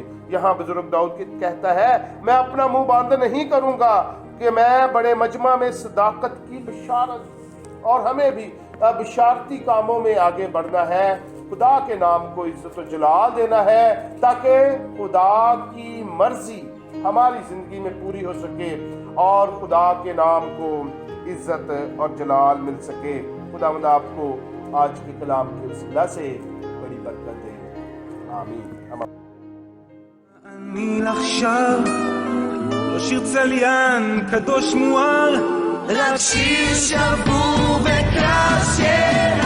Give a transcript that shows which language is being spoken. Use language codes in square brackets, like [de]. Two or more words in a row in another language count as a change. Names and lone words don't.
[ur] یہاں بزرگ داؤد کہتا ہے میں اپنا منہ بند نہیں کروں گا کہ میں بڑے مجمع میں صداقت کی بشارت, اور ہمیں بھی بشارتی کاموں میں آگے بڑھنا ہے, خدا کے نام کو عزت و جلال دینا ہے تاکہ خدا کی مرضی ہماری زندگی میں پوری ہو سکے اور خدا کے نام کو عزت اور جلال مل سکے. خداوند آپ کو آج کے کلام کے وسیلہ سے بڑی برکت دے. آمین. [he] אני עכשיו לא שיר צליין קדוש מואר, רק שיר שבור וקשה